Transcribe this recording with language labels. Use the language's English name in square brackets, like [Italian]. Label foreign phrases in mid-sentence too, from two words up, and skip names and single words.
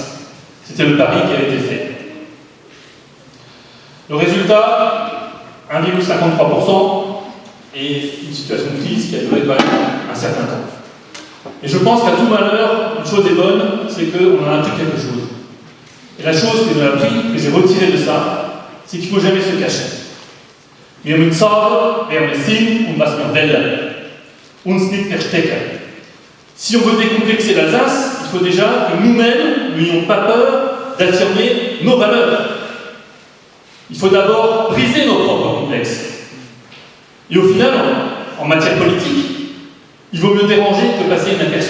[French] C'était le pari qui avait été fait. Le résultat, 1,53% et une situation de crise qui a duré quand même un certain temps. Et je pense qu'à tout malheur, une chose est bonne, c'est qu'on a appris quelque chose. Et la chose que j'ai appris, que j'ai retirée de ça, c'est qu'il ne faut jamais se cacher. [German] Wir müssen sagen, wer wir sind und was wir wollen. Uns nicht verstecken. [French] Si on veut décomplexer l'Alsace, il faut déjà que nous-mêmes n'ayons pas peur d'affirmer nos valeurs. Il faut d'abord briser nos propres complexes. Et au final, en matière politique, il vaut mieux déranger que passer inaperçu.